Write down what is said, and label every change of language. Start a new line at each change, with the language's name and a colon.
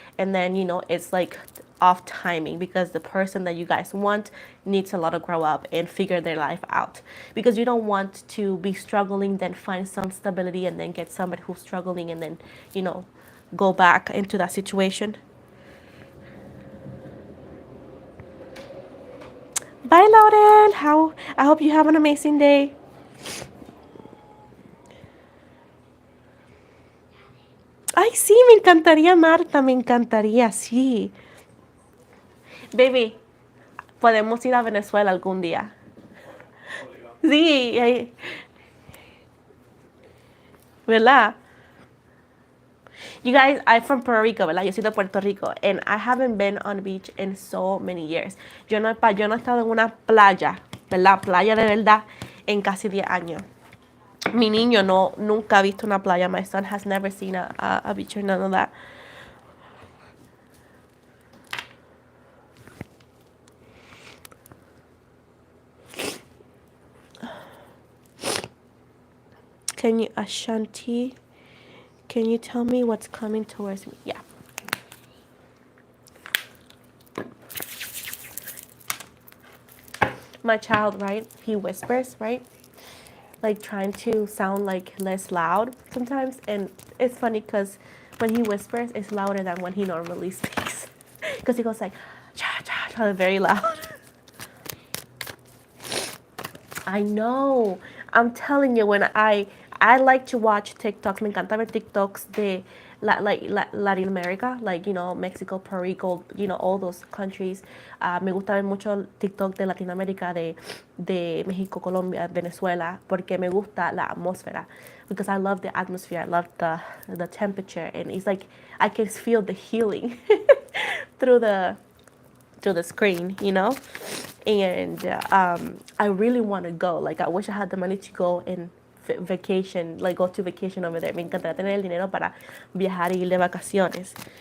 English: And then, you know, it's like off timing because the person that you guys want needs a lot to grow up and figure their life out, because you don't want to be struggling, then find some stability and then get somebody who's struggling and then, you know, go back into that situation. Bye, Laurel. I hope you have an amazing day.
Spanish: Ay, sí, me encantaría, Marta, me encantaría, sí. Baby, podemos ir a Venezuela algún día. Sí, ¿verdad?
English: You guys, I'm from Puerto Rico,
Spanish: ¿verdad? Yo soy de Puerto Rico,
English: and I haven't been on the beach in so many years.
Spanish: Yo no he estado en una playa, ¿verdad? Playa de verdad, en casi 10 años. Mi niño nunca ha visto una playa.
English: My son has never seen a beach or none of that. Can you, Ashanti, can you tell me what's coming towards me? Yeah. My child, right? He whispers, right? Like trying to sound like less loud sometimes. And it's funny because when he whispers, it's louder than when he normally speaks. Because he goes like, cha, cha, cha, very loud. I know. I'm telling you, when I like to watch TikToks.
Spanish: Me encanta ver TikToks de Latin America,
English: like, Mexico, Puerto Rico, all those countries.
Spanish: Me gusta ver mucho TikTok de Latinoamérica, de México, Colombia, Venezuela, porque me gusta la atmósfera.
English: Because I love the atmosphere, I love the temperature, and it's like I can feel the healing through the screen. And I really want to go. Like, I wish I had the money to go and vacation, like go to vacation over there.
Spanish: Me encantaría tener el dinero para viajar y ir de vacaciones.